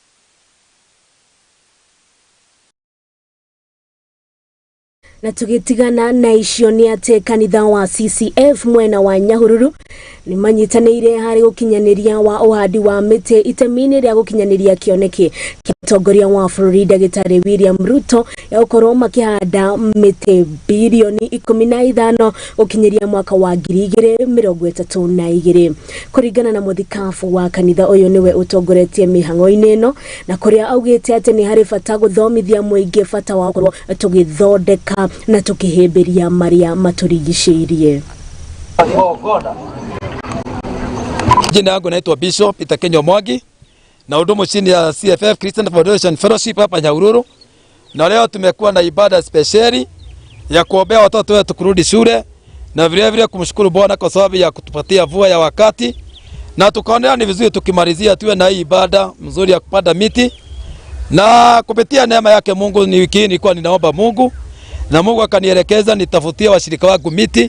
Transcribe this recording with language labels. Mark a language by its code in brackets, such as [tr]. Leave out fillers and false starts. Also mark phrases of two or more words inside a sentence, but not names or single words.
[ki] Na tugitigana na icio ni ate kanitha wa CCF mwena wa Nyahururu ni manyitanĩire harĩ gũkinyaniria wa ũhandi wa mĩtĩ itemi-inĩ rĩa gũkinyaniria kĩoneki kĩa mũtongoria wa bũrũri Ndagĩtarĩ William Ruto ya gũkorwo makĩhanda mĩtĩ bilioni 15 gũkinyĩria mwaka wa 2032. Kũringana na mũthikabu wa kanitha ũyũ niwe ũtongoretie mĩhang'o-inĩ ĩno, na kũrĩa augĩte atĩ nĩ harĩ bata gũthomithia mũingĩ bata wa gũkorwo tũgĩthondeka na tukihĩmbĩria maria maturigicĩirie. [sw] Jina yangu naitwa Bishop Itakenyo Mwangi na hudumu chini ya CFF Christian Foundation Fellowship hapa Nyahururu, na leo tumekuwa na ibada speciali ya kuombea watoto wetu kurudi shule na vile vile kumshukuru Bwana kwa sababu ya kutupatia mvua ya wakati, na tukaonea ni vizuri tukimalizia tuwe na hii ibada mzuri ya kupanda miti, na kupitia neema yake Mungu ni wiki nilikuwa ninaomba Mungu na Mungu akanielekeza nitafutie washirika wangu miti.